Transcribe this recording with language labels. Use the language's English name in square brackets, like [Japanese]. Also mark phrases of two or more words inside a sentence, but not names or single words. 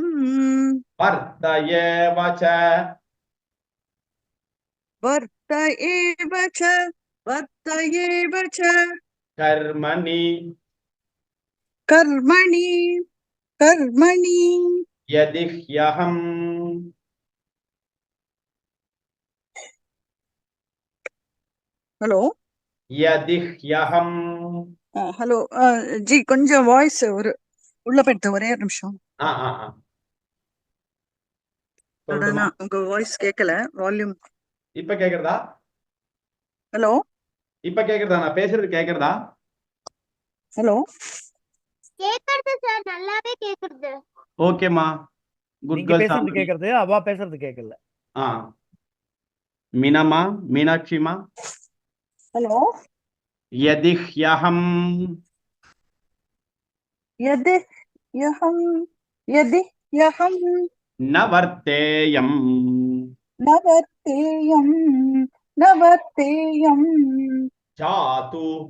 [Sanskrit] वर्त एव च कर्मणि यदि ह्यहम् [English] Hello. [Sanskrit] यदि ह्यहम् [English] Hello. [Tamil] Ji, கொஞ்சம் வாய்ஸ் ஒரு உள்ள போயிட்டு ஒரே ஒரு நிமிஷம் சொல்லட்டுமா? உங்க வாய்ஸ் கேட்கல வால்யூம் இப்ப கேக்குறதா ஹலோ இப்ப கேக்குறதா நான் பேசுறது கேக்குறதா ஹலோ கேக்குறது சார் நல்லாவே கேக்குறது [English] okay-ma good [Tamil] நீங்க கேர்ள் பேசுறது கேக்குறது அவ பேசுறது கேட்கல மீனாமா மீனாட்சிமா ஹலோ [Sanskrit] यदि ह्यहम् यदि यहं न वर्तेयम् न वर्तेयं जातु